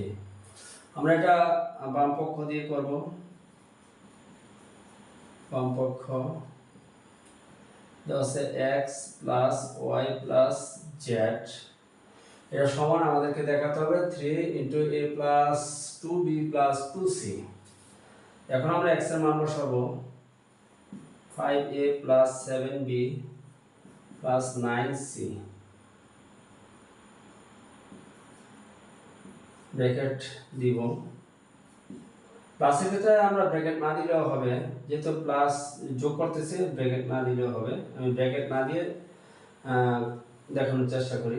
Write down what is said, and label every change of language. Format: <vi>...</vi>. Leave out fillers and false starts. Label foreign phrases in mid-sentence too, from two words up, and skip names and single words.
<bn>আমরা এটা বাম পক্ষ দিয়ে করব। বাম পক্ষ দেওয়া আছে</bn> <en>x plus y plus z,</en> <bn>এটা সমান আমাদেরকে দেখাতে হবে</bn> <en>3 into a plus 2b plus 2c।</en> <bn>এখন আমরা x এর মান বসাবো,</bn> <en>5a plus 7b plus 9c ব্র্যাকেট দিব।</en> <bn>প্লাসের ক্ষেত্রে আমরা ব্র্যাকেট না দিলেও হবে, যেহেতু প্লাস যোগ করতেছে ব্র্যাকেট না দিলেও হবে। আমি ব্র্যাকেট না দিয়ে দেখানোর চেষ্টা করি।</bn>